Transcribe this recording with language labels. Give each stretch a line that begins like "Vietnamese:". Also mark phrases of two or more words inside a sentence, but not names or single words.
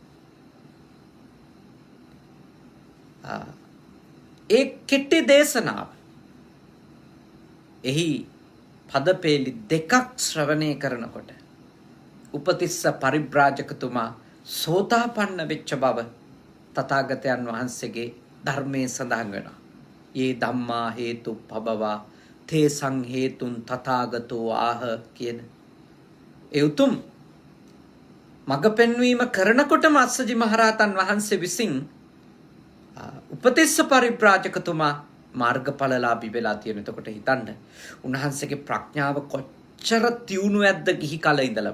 Sinhala: ඒ කෙටි දේශනාව එහි පදපේලි 2ක් ශ්‍රවණය කරනකොට උපතිස්ස පරිබ්‍රාජකතුමා සෝතාපන්න වෙච්ච බව තථාගතයන් වහන්සේගේ ධර්මයේ සඳහන් වෙනවා.
Pali: "යේ ධම්මා හේතුප්පබවා තේසං හේතුන් තථාගතෝ ආහ"
Sinhala: කියන ඒ උතුම් මඟ පෙන්වීම කරනකොටම අස්සජි මහරහතන් වහන්සේ විසින් උපතිස්ස පරිබ්‍රාජකතුමා මාර්ගඵලලාභී වෙලා තියෙන. එතකොට හිතන්න උන්වහන්සේගේ ප්‍රඥාව කොච්චර තියුණු ඇද්ද ගිහි කල ඉඳලම.